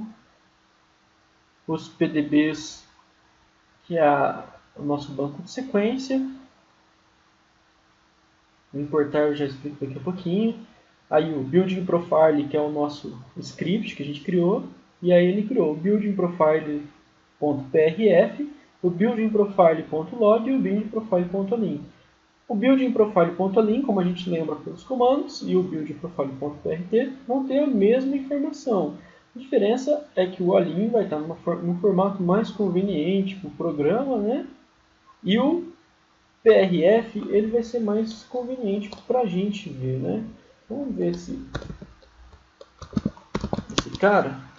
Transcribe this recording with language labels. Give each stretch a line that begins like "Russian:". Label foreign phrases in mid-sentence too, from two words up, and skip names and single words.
Portuguese: Os PDBs, que é o nosso banco de sequência. O importar eu já explico daqui a pouquinho. Aí o building profile, que é o nosso script que a gente criou. E aí ele criou o building profile.prf, o building profile.log e o building profile.align. O building profile.align, como a gente lembra pelos comandos, e o building profile.prt vão ter a mesma informação. A diferença é que o align vai estar num formato mais conveniente para o programa, né? E o PRF ele vai ser mais conveniente para a gente ver, né? Vamos ver esse cara.